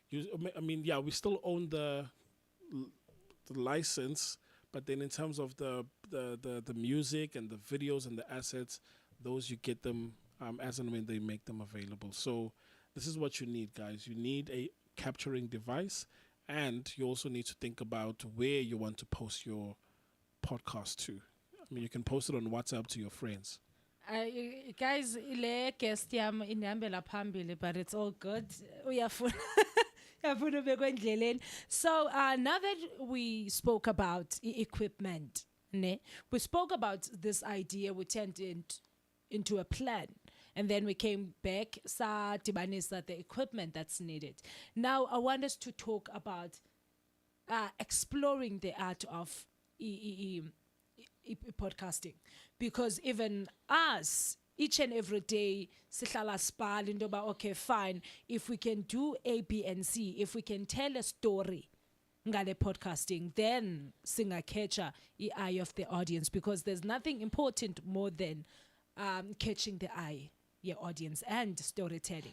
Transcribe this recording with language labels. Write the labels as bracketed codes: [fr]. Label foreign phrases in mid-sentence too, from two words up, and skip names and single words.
[en] We still own the license, but then in terms of the music and the videos and the assets, those you get them as and when they make them available. So this is what you need, guys. You need a capturing device, and you also need to think about where you want to post your podcast to. You can post it on WhatsApp to your friends. Guys, [xh] ile guest yam inihambela phambili, [en] but it's all good. [xh] Uyafuna ubekwa endleleni. [en] So now that we spoke about equipment, we spoke about this idea, we turned into a plan, and then we came back, [xh] sa dibanisa [en] the equipment that's needed. Now I want us to talk about exploring the art of podcasting, because even us, each and every day [xh] sihlala sibhala into yoba [en] okay fine, if we can do A, B and C, if we can tell a story ngale podcasting, then singakhetha i-eye of the audience, because there's nothing important more than catching the eye, your audience, and storytelling.